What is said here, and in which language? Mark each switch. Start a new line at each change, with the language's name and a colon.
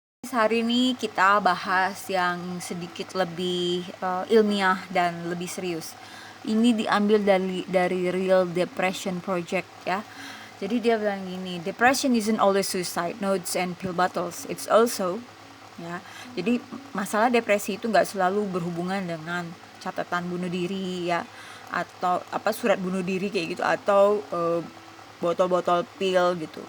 Indonesian: Hari ini kita bahas yang sedikit lebih ilmiah dan lebih serius. Ini diambil dari Real Depression Project ya.
English: Jadi dia bilang gini, depression isn't always suicide notes and pill bottles. It's also ya.
Indonesian: Jadi masalah depresi itu nggak selalu berhubungan dengan catatan bunuh diri ya, atau apa surat bunuh diri kayak gitu, atau botol-botol pil gitu.